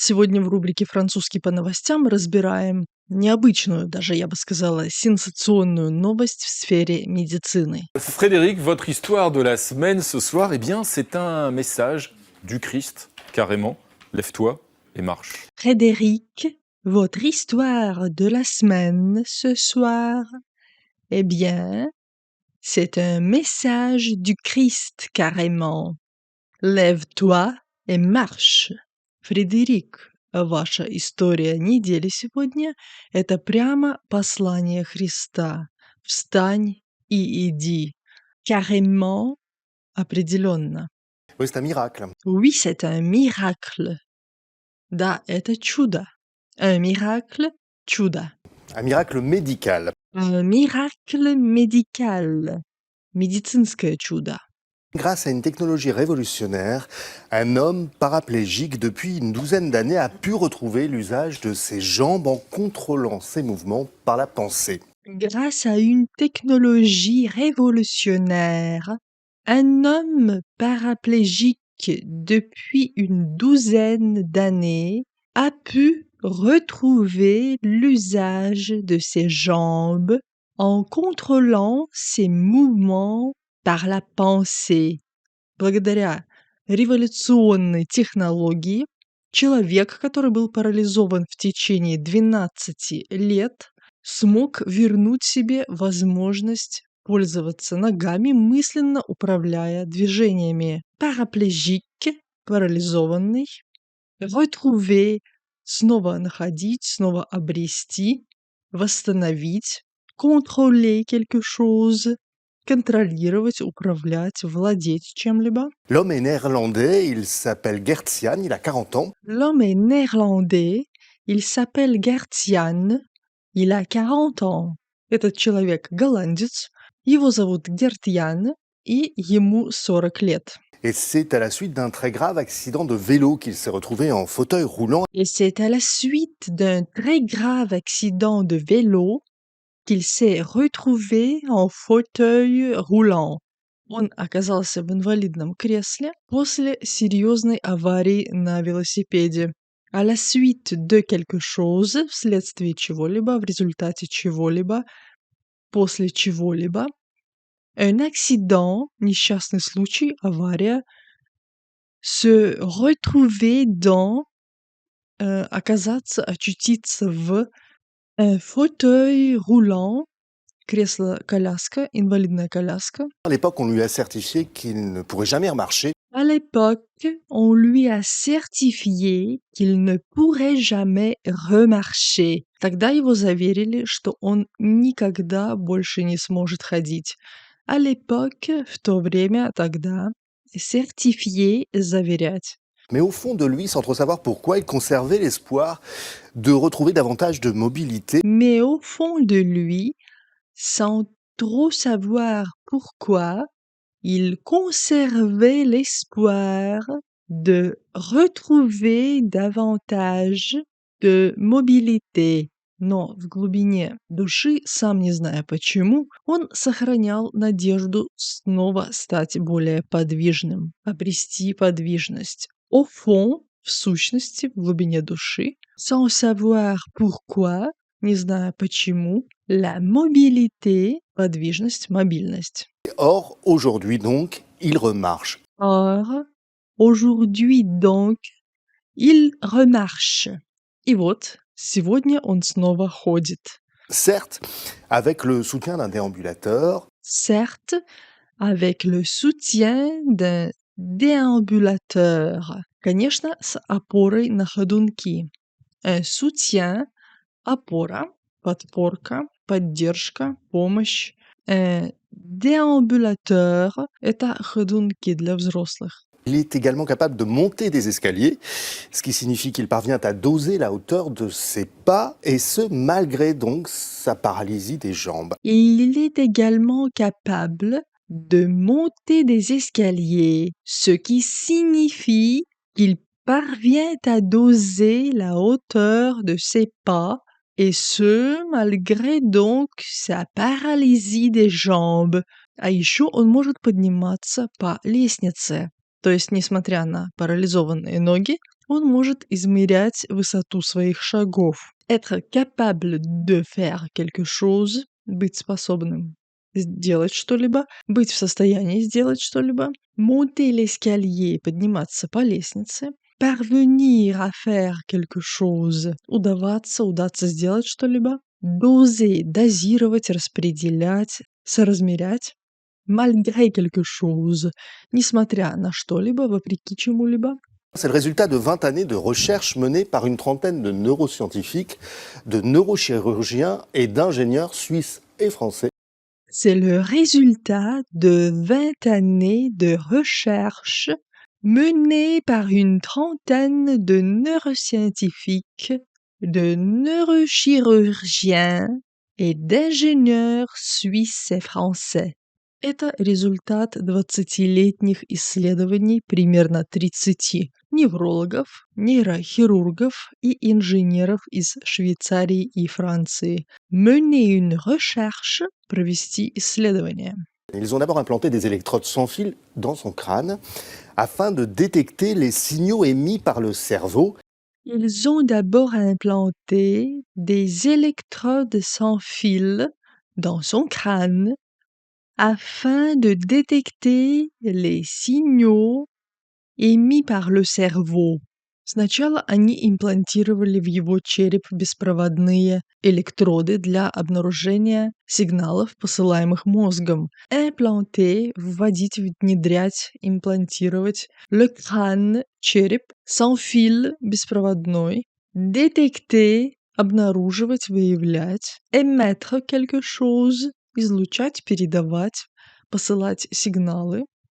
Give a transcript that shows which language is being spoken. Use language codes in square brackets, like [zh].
[ru] Сегодня в рубрике «Французский по новостям» разбираем необычную, даже я бы сказала, сенсационную новость в сфере медицины. [fr] Frédéric, votre histoire de la semaine ce soir, eh bien, c'est un message du Christ, carrément. Lève-toi et marche. Frédéric, votre histoire de la semaine ce soir, eh bien, c'est un message du Christ carrément. Lève-toi et marche. [ru] Фредерик, ваша история недели сегодня — это прямо послание Христа. Встань и иди. Carrément, определенно. [fr] Oui, c'est un miracle. Oui, c'est un miracle. [ru] Да, это чудо. [fr] Un miracle, чудо. Un miracle médical. Un miracle médical. [ru] Médицинское чудо. [fr] Grâce à une technologie révolutionnaire, un homme paraplégique depuis une douzaine d'années a pu retrouver l'usage de ses jambes en contrôlant ses mouvements par la pensée. Grâce à une technologie révolutionnaire, un homme paraplégique depuis une douzaine d'années a pu retrouver l'usage de ses jambes en contrôlant ses mouvements par la pensée. [ru] Благодаря революционной технологии человек, который был парализован в течение 12 лет, смог вернуть себе возможность пользоваться ногами, мысленно управляя движениями. Paraplégique, парализованный, retrouver, снова находить, снова обрести, восстановить, [fr] contrôler quelque chose, [ru] контролировать, управлять, владеть чем-либо. [fr] L'homme est néerlandais, il s'appelle Gertjan, il a 40 ans. L'homme est néerlandais, il s'appelle Гертьян, il a 40 ans. [ru] Этот человек голландец, его зовут Гертьян, и ему 40 лет. [fr] Et c'est à la suite d'un très grave accident de vélo qu'il s'est retrouvé en fauteuil roulant. Et c'est à la suite d'un très grave accident de vélo qu'il s'est retrouvé en fauteuil roulant. [ru] Он оказался в инвалидном кресле после серьезной аварии на велосипеде. [fr] À la suite de quelque chose, [ru] вследствие чего-либо, в результате чего-либо, после чего-либо. Un accident, несчастный случай, авария. [fr] Se retrouver dans, [ru] оказаться, очутиться в, [fr] un fauteuil roulant, [ru] кресло-коляска, инвалидная коляска. [fr] À l'époque, on lui a certifié qu'il ne pourrait jamais remarcher. À l'époque, on lui a certifié qu'il ne pourrait jamais remarcher. [ru] Тогда его заверили, что он никогда больше не сможет ходить. [fr] À l'époque, [ru] в то время, тогда, certifié, заверять. [fr] Mais au fond de lui, sans trop savoir pourquoi, il conservait l'espoir de retrouver davantage de mobilité. Mais au fond de lui, sans trop savoir pourquoi, il conservait l'espoir de retrouver davantage de mobilité. [ru] Но в глубине души, сам не зная почему, он сохранял надежду снова стать более подвижным, обрести подвижность. [fr] Au fond, [ru] в сущности, в глубине души, [fr] sans savoir pourquoi, [ru] не зная почему, [fr] la mobilité, [ru] подвижность, мобильность. [fr] Or, aujourd'hui donc, il remarche. Or, aujourd'hui donc, il remarche. [ru] И вот, сегодня он снова ходит. [fr] Certes, avec le soutien d'un déambulateur, Certes, avec le soutien d'un déambulateur. [ru] Конечно, с опорой на ходунки. [fr] Un soutien, [ru] опора, подпорка, поддержка, помощь. [fr] Un déambulateur [ru] — это ходунки для взрослых. [fr] il est également capable de monter des escaliers, ce qui signifie qu'il parvient à doser la hauteur de ses pas, et ce, malgré donc sa paralysie des jambes. Il est également capable de monter des escaliers, ce qui signifie qu'il parvient à doser la hauteur de ses pas, et ce, malgré donc sa paralysie des jambes. [ru] А еще он может подниматься по лестнице. То есть, несмотря на парализованные ноги, Он может измерять высоту своих шагов. [fr] Être capable de faire quelque chose, [ru] быть способным сделать что-либо, быть в состоянии сделать что-либо, [fr] monter l'escalier, [ru] подниматься по лестнице, [fr] parvenir à faire quelque chose, [ru] удаться сделать что-либо, doser, дозировать, распределять, соразмерять, [fr] malgré quelque chose, [ru] несмотря на что-либо, вопреки чему-либо. [fr] C'est le résultat de 20 années de recherche menées par une trentaine de neuroscientifiques, de neurochirurgiens et d'ingénieurs suisses et français. C'est le résultat de 20 années de recherche menées par une trentaine de neuroscientifiques, de neurochirurgiens et d'ingénieurs suisses et français. [ru] Это результат 20-летних исследований примерно 30 неврологов, нейрохирургов и инженеров из Швейцарии и Франции. [fr] Mener une recherche, [ru] провести исследование. [fr] Ils ont d'abord implanté des électrodes sans fil dans son crâne afin de détecter les signaux émis par le cerveau. Ils ont d'abord implanté des électrodes sans fil dans son crâne afin de détecter les signaux émis par le cerveau. [ru] Сначала они имплантировали в его череп беспроводные электроды для обнаружения сигналов, посылаемых мозгом. Implanter — вводить, внедрять, имплантировать. [fr] Le crâne [ru] — череп. [fr] Sans fil [ru] — беспроводной. Détecter — обнаруживать, выявлять. [fr] Émettre quelque chose [ru] — излучать, передавать, посылать сигналы.